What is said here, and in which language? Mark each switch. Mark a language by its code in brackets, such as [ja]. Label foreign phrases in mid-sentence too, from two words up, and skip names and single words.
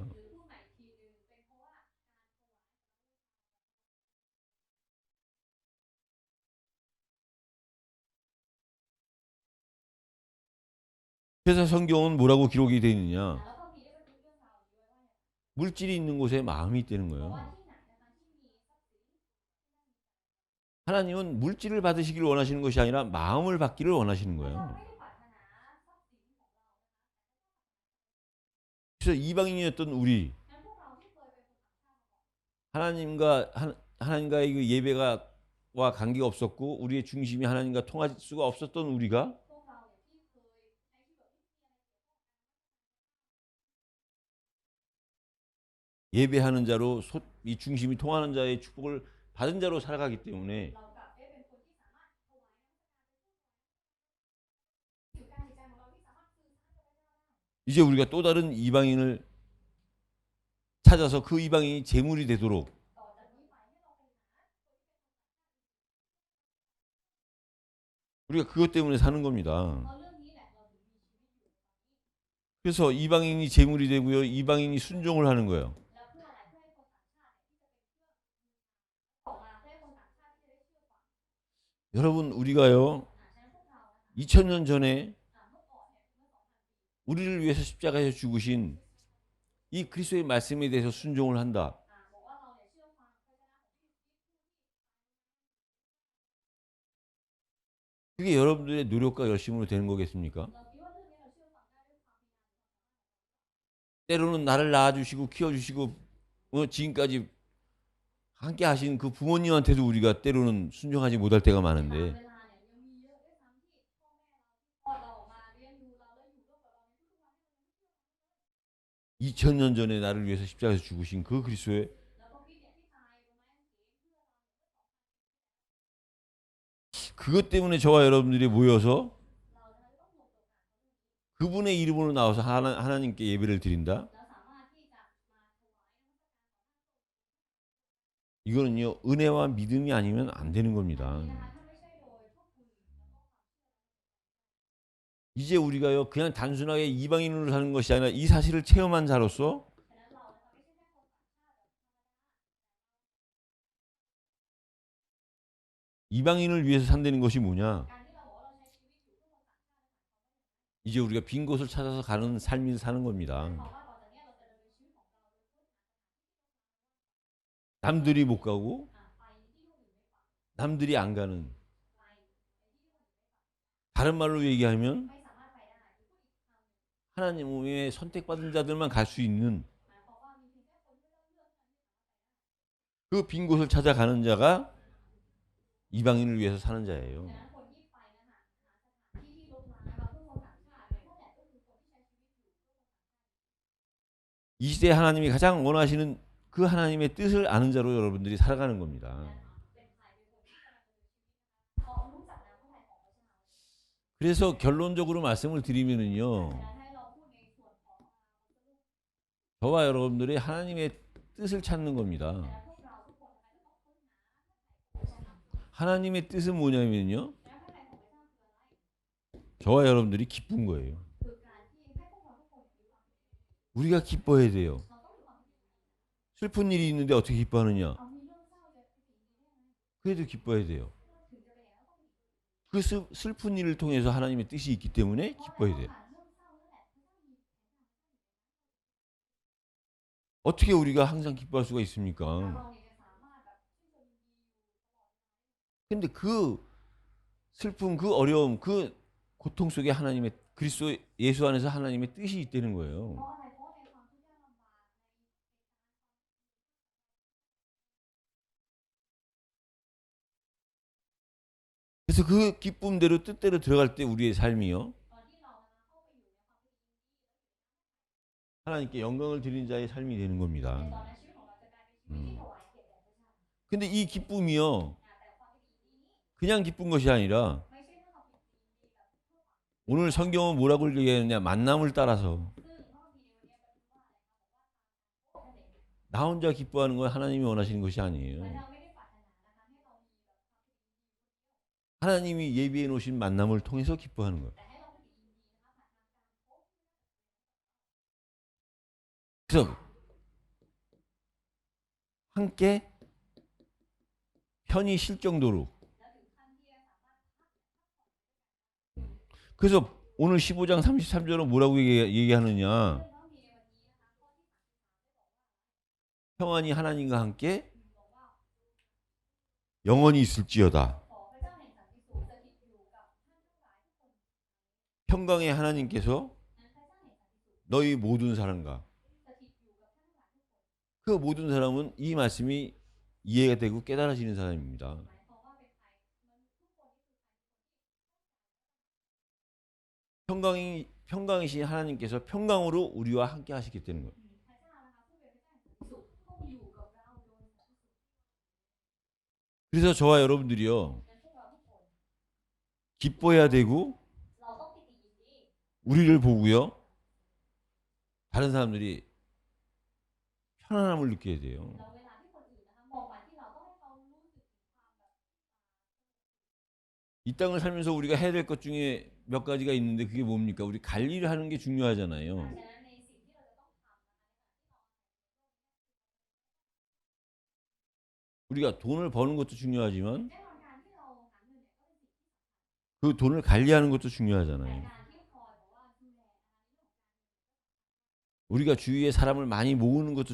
[th] หรือพูดใหม่อีกทีหนึ่งเป็นเพราะว่าการถวาย [ko] 그래서 성경은 뭐라고 기록이 되어 [th] แล้ [ko] 있느냐? [th] วพระคัมภีร์ได้บันทึกเรื่องราวนี้ไว้ว่าอย่างไร [ko] 물질이 있는 곳에 마음이 있다는 [th] เพราะ [ko] 거예요. [th] ว่าที่ไหนนะคะที่มีทรัพย์สิน [ko] 하나님은 물질을 받으시기를 원하시는 것이 아니라 마음을 받기를 원하시는 [th] พระเจ้า [ko] 거예요. [th] ไม่ได้ปรารถนาทรัพย์สินของเรา [ko] 그래서 이방인이었던 우리 [th] งั้นพวกเราที่เคยเป็นคนต่างชาติมาก่อน [ko] 하나님과의 그 예배가와 관계가 없었고 우리의 중심이 하나님과 통할 수가 없었던 우리가 [th] พวกเราเนี่ยที่เคยใช้ชีวิตแบบไม่มีอะไรเกี่ยวข้องกัน [ko] 예배하는 자로 이 중심이 통하는 자의 축복을 받은 자로 살아가기 때문에 [th] เรากลับได้เป็นคนที่สามารถถวายนมัสการเป็นผู้ถวายอยู่การจิตใจของเราที่สามารถสื่อสารกับพระเจ้าได้ [ko] 이제 우리가 또 다른 이방인을 찾아서 그 이방인이 제물이 되도록 [th] ต่อจากนี้ไปให้เราไปหา [ko] 우리가 그것 때문에 사는 [th] เพ [ko] 겁니다. [th] ราะเรื่องนี้แหละเราถึงมีชีวิตอยู่ [ko] 그래서 이방인이 제물이 되고요. 이방인이 순종을 하는 거예요. [th] แล้วเพื่ออะไรเพื่อให้คนต่างชาติเนี่ยที่จะเป็นเครื่องออกมาเพื่อให้คนต่างชาติที่จะได้เชื่อฟัง [ko] 여러분 우리가요. [th] ฉะนั้นพวกเรานะคะ [ko] 2000년 전에 [th] เมื่อก่อนเนี่ยเมื่อ 2,000 ปี [ko] 우리를 위해서 십자가에서 죽으신 이 그리스도의 말씀에 대해서 순종을 한다. [th] บอกว่าเราเนี่ยเชื่อฟังพระเจ้าของที่ [ko] 그게 여러분들의 노력과 열심으로 되는 거겠습니까? [th] เราคิดว่าเรื่องนี้เราเชื่อฟังได้ด้วยความพยายาม [ko] 때로는 나를 낳아주시고 키워주시고 지금까지 함께 하신 그 부모님한테도 우리가 때로는 순종하지 못할 때가 [th] บาง [ko] 많은데 [th] เวลาเนี่ยยังมีเยอะด้วยซ้ำที่พ่อแม่เราที่คลอดเราออกมาเลี้ยงดูเราแล้วอยู่ร่วมกับเราในทุกๆวันให้เราไม่เชื่อ [ko] 2000년 전에 나를 위해서 십자가에서 죽으신 그 그리스도의 [th] แล้วก็พี่เนี่ยที่ตายบนไม้กางเขนเพื่อเราเนี่ยเมื่อ [ko] 그것 때문에 저와 여러분들이 모여서 [th] เรานะคะจะต้องรวมตัวกัน [ko] 그분의 이름으로 나와서 하나님께 예배를 드린다. [th] แล้วสามารถที่จะมาถวายนมัสการต่อหน้า [ko] 이거는요 은혜와 믿음이 아니면 안 되는 [th] พระ [ko] 겁니다. [th] องค์นะคะถ้าไม่ใช่โดยพระคุณแล้วก็ความเชื่อ [ko] 이제 우리가요 그냥 단순하게 이방인으로 사는 것이 아니라 이 사실을 체험한 자로서 [th] ฉะนั้นเรานะคะไม่ใช่แค่คนต่างชาติแบบธรรมดา [ko] 이방인을 위해서 산다는 것이 뭐냐? [th] การที่เราบอกว่าเราใช้ชีวิตอยู่เพื่อคนต่างชาติ [ko] 이제 우리가 빈 곳을 찾아서 가는 삶을 사는 [th] หมาย [ko] 겁니다. [th] ความว่าต่อจากเนี้ยเราจะดำเนินชีวิตของเราโดยค้นหา [ko] 남들이 못 가고 [th] ไปที่โลกอื่นไม่ไป [ko] 남들이 안 가는 [th] ไปที่โลกอื่นไม่ไป [ko] 다른 말로 얘기하면 [th] ไม่สามารถไปได้หรือพูดอีกคำหนึ่ง [ko] 하나님의 선택받은 자들만 갈 수 있는 [th] หมายความว่ามีเพียงแค่คนที่เราเลือกเท่านั้นที่สามารถไปได้ [ko] 그 빈 곳을 찾아가는 자가 이방인을 위해서 사는 [th] ดัง [ko] 자예요. [th] นั้นคนที่ไปนั้นน่ะหาสถานที่ที่รกร้างมาเพื่อคนต่างชาติเนี่ยนั่นแหละก็คือคนที่ใช้ชีวิตอยู่เพื่อคนต่างชาติ [ko] 이 시대에 하나님이 가장 원하시는 그 하나님의 뜻을 아는 자로 여러분들이 살아가는 겁니다. [th] เป็นใครเป็นคนที่กำลังดำเนินชีวิตนะคะเพราะรู้จักแนวพระทัยของพระเจ้า [ko] 그래서 결론적으로 말씀을 [th] ดัง [ko] 드리면은요. [th] นั้นให้เราพูดในส่วนของ [ko] 저와 여러분들이 하나님의 뜻을 찾는 겁니다. [th] แต่พวกเราทุกคนนะคะจะต้องค้นหาพระทัยของพระเจ้า [ko] 하나님의 뜻은 뭐냐면요. [th] แล้วพระทัยของพระเจ้าคืออะไร [ko] 저와 여러분들이 기쁜 거예요. [th] คือการที่ให้พวกเราทุกคนมีความ [ko] 우리가 기뻐해야 돼요. [th] เราต้องมีความยินดี [ko] 슬픈 일이 있는데 어떻게 기뻐하느냐? [th] เอามีเรื่องเศร้าจะไปยินดีได้ไหม [ko] 그래도 기뻐해야 돼요. [th] ถึงจะเป็นอย่างนั้นต้องมี [ko] 그 슬픈 일을 통해서 하나님의 뜻이 있기 때문에 [th] เพราะ [ko] 기뻐해야 [th] เรา [ko] 돼요. [th] ผ่านเรื่องเศร้านั่นแหละพระเจ้ามีแผนการ [ko] 어떻게 우리가 항상 기뻐할 수가 [th] เรา [ko] 있습니까? [th] เนี่ยจะสามารถแบบชื่นชมยินดีอยู่ตลอด [ko] 근데 그 슬픔, 그 어려움, 그 고통 속에 하나님의 그리스도 예수 안에서 하나님의 뜻이 있다는 [th] เพ [ko] 거예요. [th] ราะอะไรเพราะในความทุกข์ยากลำบากใน [ko] 그래서 그 기쁨대로 뜻대로 들어갈 때 우리의 삶이요. [th] ตอนที่เรานะคะเข้าไปอยู่ในความเป็นยินดี [ko] 하나님께 영광을 드리는 자의 삶이 되는 [th] ในตอน [ko] 겁니다. [th] นั้นชีวิตของเราจะกลายเป็นชีวิตที่ถวายเกียรติแด่พระเจ้า [ko] 근데 이 기쁨이요. [th] แต่ความเป็นยินดีนี้ [ko] 그냥 기쁜 것이 아니라 [th] ไม่ใช่เรื่องความเป็นยินดีแบบทั่วไป [ko] 오늘 성경은 뭐라고 얘기하느냐? 만남을 따라서 [th] ซึ่งพระคัมภีร์ในวันนี้เป็นว่าอะไรคะบอกว่าตามทางโลกนั่นเอง [ko] 나 혼자 기뻐하는 건 하나님이 원하시는 것이 [th] พระ [ko] 아니에요. [th] เจ้าไม่ได้ปรารถนานะคะให้เรามีแบบความเป็นยินดี [ko] 하나님이 예비해 놓으신 만남을 통해서 기뻐하는 거예요. [th] แต่ให้เราเป็นยินดีนะคะผ่านทางการพบ [ko] 그래서 함께 편히 쉴 정도로. [th] แล้วถึงขั้นที่จะสามารถ [ko] 그래서 오늘 15장 33절은 뭐라고 얘기하느냐? [th] ซึ่งพระคัมภีร์ในวันนี้นะคะข้อที่ [ko] 평안이 하나님과 함께 [th] 33 บอกว่า [ko] 영원히 있을지어다. [th] ขอพระเจ้าแห่งสันติสุขสถิตอยู่กับท่านทั้งหลายทุกคน [ko] 평강의 하나님께서 [th] นั้นพระเจ้าแห่งสันติสุข [ko] 너희 모든 사람과 [th] สถิตอยู่กับท่านทั้งหลายทุกคน [ko] 그 모든 사람은 이 말씀이 이해가 되고 깨달아지는 사람입니다. [th] หมายความว่าเป็นใครมันทุกคนนี่คือใคร [ko] 평강이신 하나님께서 평강으로 우리와 함께 하시기 때문에 거예요. [th] พระเจ้านะคะผู้เป็นพระเจ้าแห่งสันติสุขต้องอยู่กับเราโดยสันติสุข [ko] 그래서 저와 여러분들이요. [th] นั้นพวกเราทุกคน [ko] 기뻐해야 되고 [th] เราต้องปิติยินดี [ko] 우리를 보고요. 다른 사람들이 편안함을 느껴야 돼요. [th] เราเวลาที่คนอื่นนะคะมองมาที่เราต้องให้เขารู้สึกถึงความแบบ [ko] 이 땅을 살면서 우리가 해야 될 것 중에 몇 가지가 있는데 그게 뭡니까? 우리 관리를 하는 게 [th] ฉะ [ko] 중요하잖아요. [th] นั้นในสิ่งที่เราจะต้องทำนะคะ [ko] 우리가 돈을 버는 것도 중요하지만 [th] แน่นอนการที่เราหาเงินเนี่ยก็เป็นสิ่งที่ [ko] 그 돈을 관리하는 것도 [th] แต่ [ko] 중요하잖아요. [th] การที่คอยบอกว่าดูแลนะคะในเรื่องของการ [ko] 우리가 주위에 사람을 많이 모으는 것도